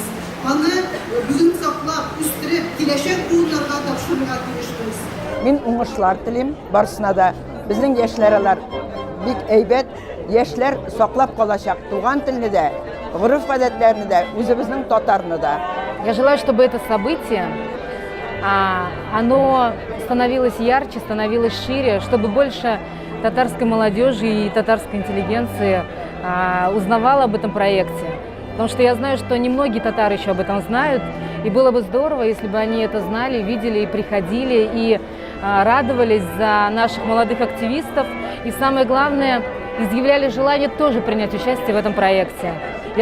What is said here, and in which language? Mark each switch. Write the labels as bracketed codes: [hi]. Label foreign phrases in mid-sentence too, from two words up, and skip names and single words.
[tt] Аны бүген саклап, үстереп, киләчәк буыннарга тапшырырга тиешбез. Мин уңышлар телим барысына да. Безнең яшьләр бик әйбәт, яшьләр саклап калачак туган телне дә, гореф-гадәтләрне дә, үзебезнең татарны да. [ru] Я желаю, чтобы это событие, оно становилось ярче, становилось шире, чтобы больше татарской молодежи и татарской интеллигенции узнавала об этом проекте. Потому что я знаю, что немногие татары еще об этом знают, и было бы здорово, если бы они это знали, видели и приходили, и радовались за наших молодых активистов, и самое главное, изъявляли желание тоже принять участие в этом проекте.